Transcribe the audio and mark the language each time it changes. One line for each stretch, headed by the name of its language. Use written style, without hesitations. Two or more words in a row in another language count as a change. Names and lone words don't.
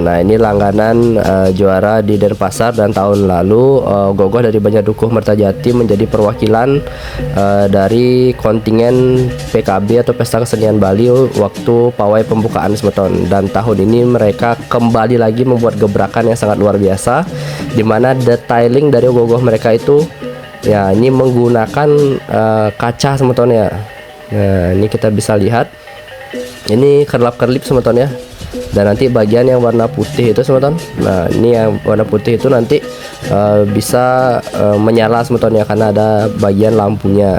Indonesian: Nah ini langganan juara di Denpasar, dan tahun lalu ogoh-ogoh dari Banjar Dukuh Mertajati menjadi perwakilan dari kontingen PKB atau Pesta Kesenian Bali waktu pawai pembukaan semeton. Dan tahun ini mereka kembali lagi membuat gebrakan yang sangat luar biasa, dimana detailing dari ogoh-ogoh mereka itu ya ini menggunakan kaca semeton ya. Nah ini kita bisa lihat ini kerlap-kerlip semeton ya. Dan nanti bagian yang warna putih itu semeton, nah ini yang warna putih itu nanti bisa menyala semeton ya, karena ada bagian lampunya.